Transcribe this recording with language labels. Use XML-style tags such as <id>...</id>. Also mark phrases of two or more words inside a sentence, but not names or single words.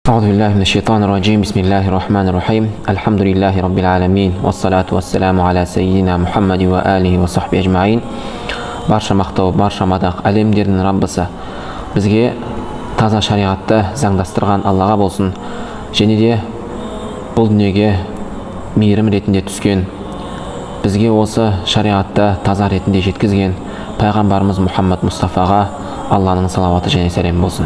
<ar>أعوذ بالله من الشيطان الرجيم. بسم الله الرحمن الرحيم. الحمد لله رب العالمين والصلاة والسلام على سيدنا محمد وآله وصحبه أجمعين.</ar> <kk>Барша мақтау, барша мадақ әлемдердің Раббысы бізге таза шариғатты заңдастырған Аллаға болсын. Және де бұл дүниеге мейірім ретінде түскен, бізге осы шариғатты таза ретінде жеткізген пайғамбарымыз Мұхаммад Мұстафаға Алланың салауаты және сәлем болсын.</kk>